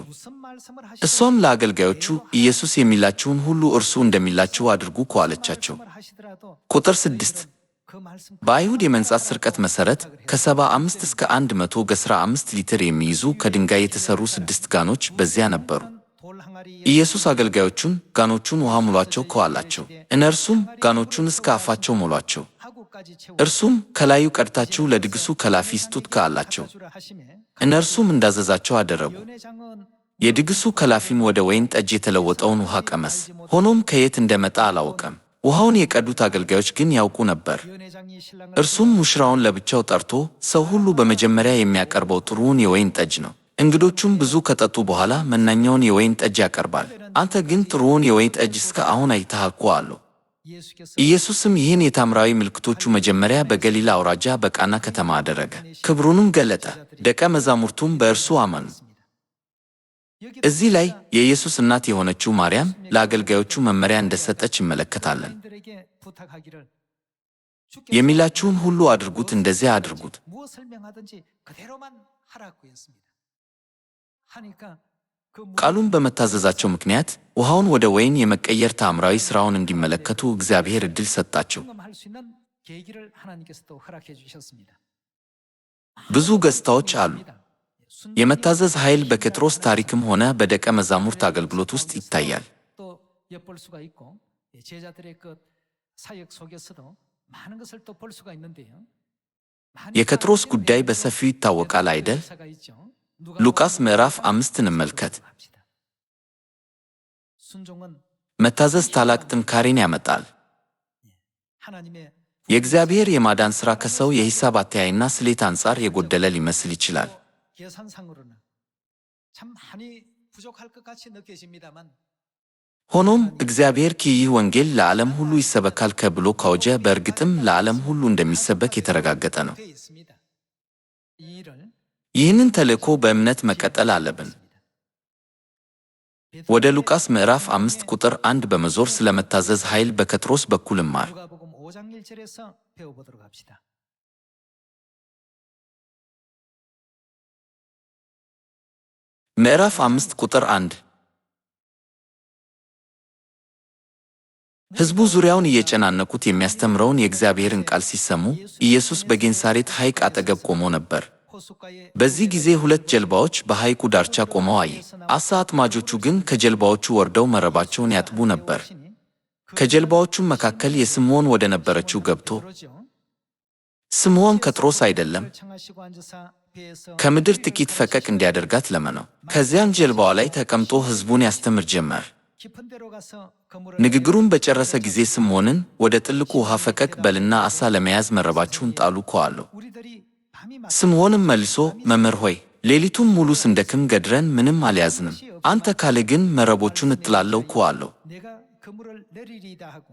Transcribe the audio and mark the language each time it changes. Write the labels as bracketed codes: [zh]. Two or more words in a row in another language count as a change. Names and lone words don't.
[am] እሷም ለአገልጋዮቹ ኢየሱስ የሚላችሁን ሁሉ እርሱ እንደሚላችሁ አድርጉ አለቻቸው። ቁጥር 6 በአይሁድ የመንጻት ሥርቀት መሠረት ከ75 እስከ 115 ሊትር የሚይዙ ከድንጋይ የተሠሩ 6 ጋኖች በዚያ ነበሩ። ኢየሱስ አገልጋዮቹን ጋኖቹን ውሃ ሙሏቸው አላቸው። እነርሱም ጋኖቹን እስከ አፋቸው ሞሏቸው። [ko] 가득까지 채워 [am] እርሱም ከላዩ ቀድታችሁ ለድግሱ ከላፊ ስጡት አላቸው። [ko] 주라 하시매 [am] እነርሱም እንዳዘዛቸው አደረጉ። [ko] 연회장은 [am] የድግሱ ከላፊም ወደ ወይን ጠጅ የተለወጠውን ውሃ ቀመስ። ሆኖም ከየት እንደመጣ አላወቀም። ውሃውን የቀዱት አገልጋዮች ግን ያውቁ ነበር። [ko] 연회장이 신랑을 [am] እርሱም ሙሽራውን ለብቻው ጠርቶ ሰው ሁሉ በመጀመሪያ የሚያቀርበው ጥሩውን የወይን ጠጅ ነው። እንግዶቹም ብዙ ከጠጡ በኋላ መናኛውን የወይን ጠጅ ያቀርባል። አንተ ግን ጥሩውን የወይን ጠጅ እስከ አሁን አይተሃልኮ አለው። [ko] 예수께서 [am] ኢየሱስም ይህን የታምራዊ ምልክቶቹ መጀመሪያ በገሊላ አውራጃ በቃና ከተማ አደረገ፣ ክብሩንም ገለጠ። ደቀ መዛሙርቱም በእርሱ አመኑ። እዚህ ላይ የኢየሱስ እናት የሆነችው ማርያም ለአገልጋዮቹ መመሪያ እንደሰጠች ይመለከታለን። [ko] 인들에게 부탁하기를 [am] የሚላችሁን ሁሉ አድርጉት፣ እንደዚያ አድርጉት። [ko] 무엇을 명하든지 그대로만 하라고 했습니다. 하니까 그 [am] ቃሉን በመታዘዛቸው ምክንያት ውሃውን ወደ ወይን የመቀየር ተአምራዊ ሥራውን እንዲመለከቱ እግዚአብሔር ዕድል ሰጣቸው። [ko] 경험할 수 있는 계기를 하나님께서 또 허락해 주셨습니다. [am] ብዙ ገጽታዎች አሉ። የመታዘዝ ኃይል በጴጥሮስ ታሪክም ሆነ በደቀ መዛሙርት አገልግሎት ውስጥ ይታያል። [ko] 또 엿볼 수가 있고 제자들의 그 사역 속에서도 많은 것을 또 볼 수가 있는데요. [am] የጴጥሮስ ጉዳይ በሰፊው ይታወቃል አይደል? ሉቃስ ምዕራፍ 5 እንመልከት። [ko] 순종은 [am] መታዘዝ ታላቅ ጥንካሬን ያመጣል። [ko] 하나님의 [am] የእግዚአብሔር የማዳን ሥራ ከሰው የሂሳብ አተያይና ስሌት አንጻር የጎደለ ሊመስል ይችላል። [ko] 계산상으로는 참 많이 부족할 것 같이 느껴집니다만 [am] ሆኖም እግዚአብሔር ይህ ወንጌል ለዓለም ሁሉ ይሰበካል ብሎ ካወጀ በእርግጥም ለዓለም ሁሉ እንደሚሰበክ የተረጋገጠ ነው። [ko] 되어 있습니다. 이 일을 [am] ይህንን ተልእኮ በእምነት መቀጠል አለብን። ወደ ሉቃስ ምዕራፍ 5 ቁጥር 1 በመዞር ስለ መታዘዝ ኃይል በጴጥሮስ በኩል እማር። [ko] 누가복음 5장 1절에서 배워보도록 합시다. [am] ምዕራፍ 5 ቁጥር 1 ሕዝቡ ዙሪያውን እየጨናነቁት የሚያስተምረውን የእግዚአብሔርን ቃል ሲሰሙ ኢየሱስ በጌንሳሬት ሐይቅ አጠገብ ቆሞ ነበር። [ko] 호숫가에 [am] በዚህ ጊዜ 2 ጀልባዎች በሐይቁ ዳርቻ ቆመው አየ። ዓሣ አጥማጆቹ ግን ከጀልባዎቹ ወርደው መረባቸውን ያጥቡ ነበር። ከጀልባዎቹም መካከል የስምዖን ወደ ነበረችው ገብቶ [ko] 그러죠. [am] ስምዖን ጴጥሮስ አይደለም፣ [ko] 청하시고 앉으사 배에서 [am] ከምድር ጥቂት ፈቀቅ እንዲያደርጋት ለመነው። ከዚያም ጀልባዋ ላይ ተቀምጦ ሕዝቡን ያስተምር ጀመር። [ko] 깊은 데로 가서 그물을 [am] ንግግሩን በጨረሰ ጊዜ ስምዖንን ወደ ጥልቁ ውሃ ፈቀቅ በልና ዓሣ ለመያዝ መረባችሁን ጣሉ አለው። [ko] 우리들이 밤이 맞 [am] ስምዖንም መልሶ መምህር ሆይ ሌሊቱን ሙሉ ስንደክም ገድረን ምንም አልያዝንም፣ አንተ ካለ ግን መረቦቹን እጥላለሁ አለው። [ko] 내가 그물을 내리리다 하고